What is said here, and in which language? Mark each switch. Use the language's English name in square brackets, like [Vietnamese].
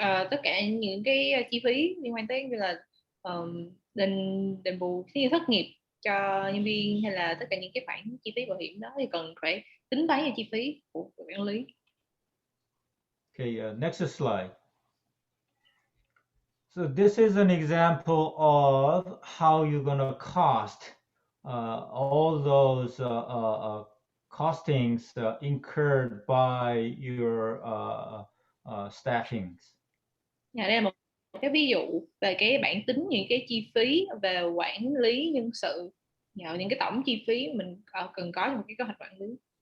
[Vietnamese] Tất cả những cái chi phí liên quan tới như là đền bù như thất nghiệp cho nhân viên, hay là tất cả những cái khoản chi phí bảo hiểm đó thì cần phải tính toán vào chi phí của quản lý. [English] Okay, next slide. So this is an example of how you're going to cost all those costings incurred by your staffings. [Vietnamese] Đây là một cái ví dụ về cái bảng tính những cái chi phí về quản lý nhân sự, những cái tổng chi phí mình cần có trong một cái kế hoạch quản lý.